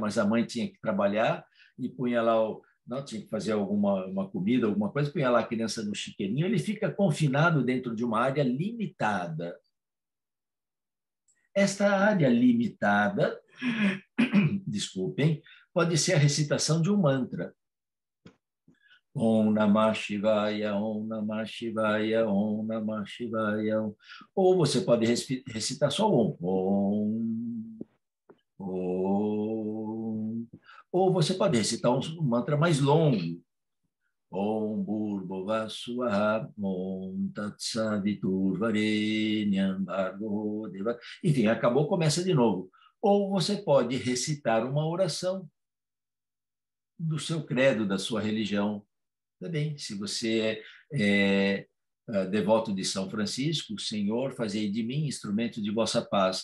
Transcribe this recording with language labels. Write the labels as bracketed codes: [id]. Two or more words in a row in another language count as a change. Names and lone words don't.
[pt] Mas a mãe tinha que trabalhar e punha lá, não tinha que fazer uma comida, alguma coisa, punha lá a criança no chiqueirinho. Ele fica confinado dentro de uma área limitada. Esta área limitada, desculpem, pode ser a recitação de um mantra. [sa] Om Namah Shivaya, Om Namah Shivaya, Om Namah Shivaya. [pt] Ou você pode recitar só Om. [sa] Om. Om. [pt] Ou você pode recitar um mantra mais longo. [sa] Om Bhurbhuva Swaha, Om Tat Savitur Varenyam Bhargo Deva. [pt] Enfim, acabou, começa de novo. Ou você pode recitar uma oração do seu credo, da sua religião. Também, se você é devoto de São Francisco, Senhor, fazei de mim instrumento de vossa paz.